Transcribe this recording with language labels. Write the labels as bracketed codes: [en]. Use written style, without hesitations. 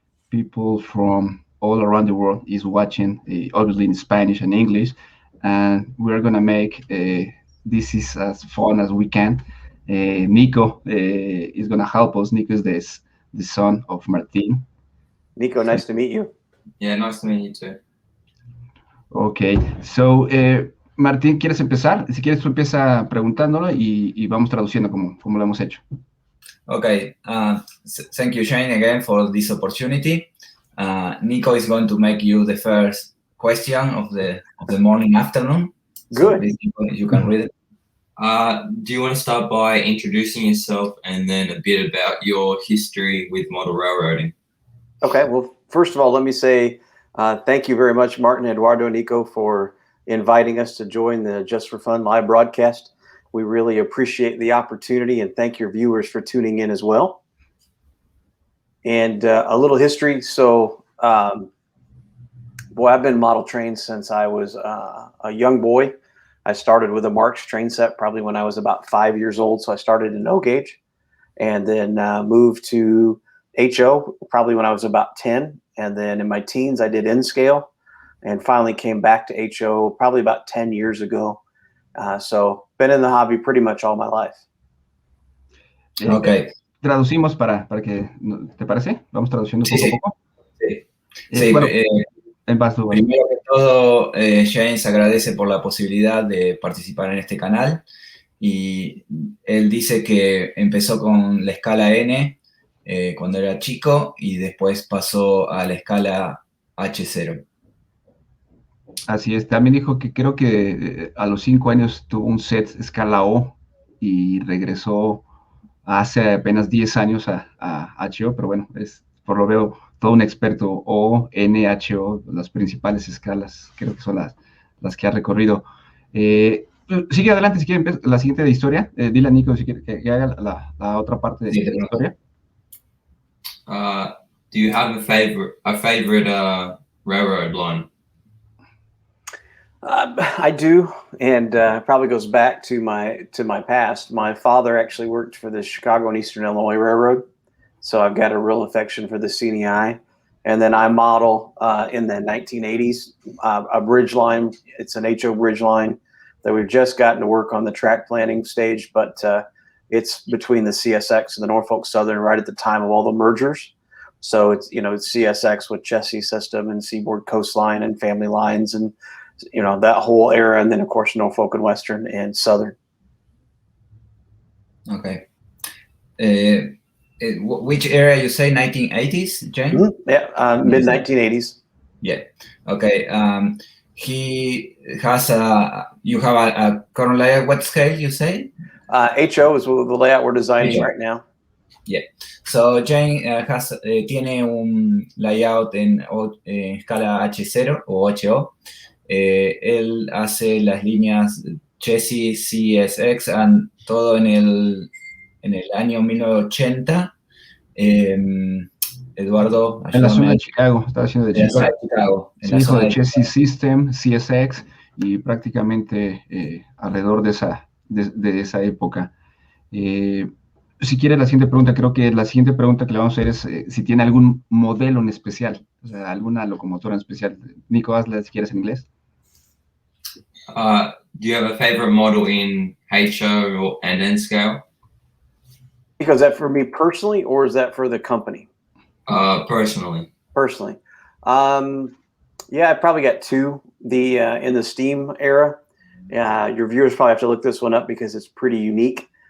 [en] People from all around the world is watching, obviously in Spanish and English, and we're going to make this is as fun as we can. Nico is going to help us. Nico is the son of Martin. Nico, nice to meet you. Yeah, nice to meet you too. [es] Okay, so Martín, ¿quieres empezar? Si quieres, tú empieza preguntándolo y vamos traduciendo como lo hemos hecho. [en] Okay, thank you, Shane, again for this opportunity. Nico is going to make you the first question of the morning, afternoon. Good. So you can read it. Do you want to start by introducing yourself and then a bit about your history with model railroading? Okay, well, first of all, let me say thank you very much, Martin, Eduardo, and Nico, for inviting us to join the Just for Fun live broadcast. We really appreciate the opportunity and thank your viewers for tuning in as well. And a little history. So, boy, I've been model trained since I was a young boy. I started with a Marx train set probably when I was about 5 years old. So I started in O gauge and then moved to HO probably when I was about 10. And then in my teens, I did N scale and finally came back to HO probably about 10 years ago. So been in the hobby pretty much all my life. Okay. [es] Traducimos para que, ¿te parece? Vamos traduciendo poco a poco. Sí. Bueno, primero que todo, James agradece por la posibilidad de participar en este canal y él dice que empezó con la escala N cuando era chico y después pasó a la escala H0. Así es, también dijo que creo que a los 5 años tuvo un set escala O y regresó hace apenas 10 años a HO, pero bueno, es por lo veo todo un experto. O, N, HO, las principales escalas, creo que son las que ha recorrido. Sigue adelante si quiere la siguiente de historia. Dile a Nico si quiere que haga la otra parte de la historia. [en] Do you have a favorite railroad line? I do, and probably goes back to my past. My father actually worked for the Chicago and Eastern Illinois Railroad, so I've got a real affection for the CNI. And then I model in the 1980s a bridge line. It's an HO bridge line that we've just gotten to work on the track planning stage, but it's between the CSX and the Norfolk Southern right at the time of all the mergers. So it's it's CSX with chassis system and Seaboard Coastline and Family Lines and that whole era, and then of course Norfolk and Western and Southern. Okay. Which era you say? 1980s, Jane? Mm-hmm. Yeah, mid 1980s. Yeah. Okay. He has you have a current layout. What scale you say? HO is the layout we're designing HO. right now. Yeah. [es] So Jane tiene un layout en escala H0 o HO. Él hace las líneas chassis, CSX, todo en el año 1980. Eduardo, en la zona de Chicago, estaba haciendo de Chicago. Sí, hijo de Chassis System, CSX, y prácticamente alrededor de esa época. Si quiere la siguiente pregunta, creo que la siguiente pregunta que le vamos a hacer es si tiene algún modelo en especial, o sea, alguna locomotora en especial. Nico, hazla si quieres en inglés. [en] Do you have a favorite model in HO and N scale? Because is that for me personally, or is that for the company? Personally. Personally, yeah, I probably got two. In the steam era. Your viewers probably have to look this one up because it's pretty unique.